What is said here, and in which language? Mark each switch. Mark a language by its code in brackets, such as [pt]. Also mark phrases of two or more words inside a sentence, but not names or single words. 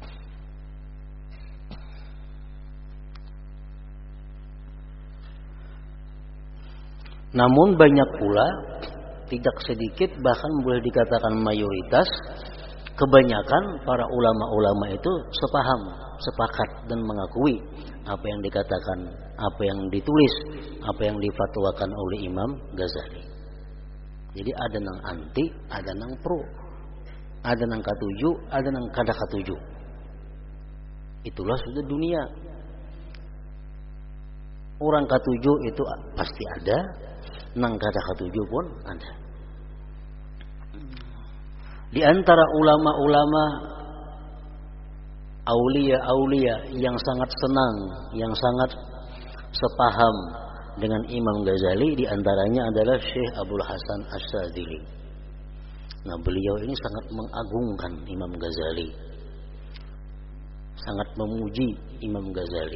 [id] Namun banyak pula, tidak sedikit, bahkan boleh dikatakan mayoritas, kebanyakan para ulama-ulama itu sepaham, sepakat dan mengakui apa yang dikatakan, apa yang ditulis, apa yang difatwakan oleh Imam Ghazali. [bjn] Jadi ada nang anti, ada nang pro, ada nang katuju, ada nang kada katuju. Itulah sudah dunia. Orang katuju itu pasti ada, nang kada katuju pun ada. [id] Di antara ulama-ulama aulia-aulia yang sangat senang, yang sangat sepaham dengan Imam Ghazali, di antaranya adalah Syekh Abdul Hasan Asyadzili. Nah, beliau ini sangat mengagungkan Imam Ghazali, sangat memuji Imam Ghazali.